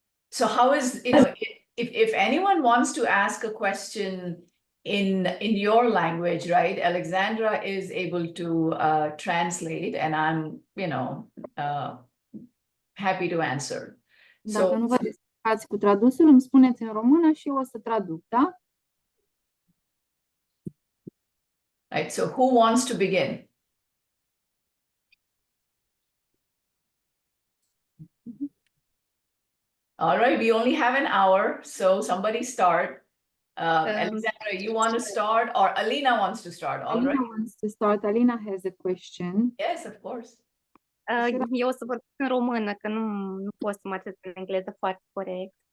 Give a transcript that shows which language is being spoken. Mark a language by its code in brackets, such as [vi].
[en] So how is, you know, if anyone wants to ask a question in your language, right? Alexandra is able to translate, and I'm, you know, happy to answer. [ro] Dacă nu vă descurcați cu tradusul, îmi spuneți în română și eu o să traduc, da? [en] Right, so who wants to begin? All right, we only have an hour, so somebody start. Alexandra, you want to start, or Alina wants to start? All Alina right. wants to start. Alina has a question. Yes, of course. [ro] Eu o să vorbesc în română, că nu pot să mă atât în engleză foarte corect.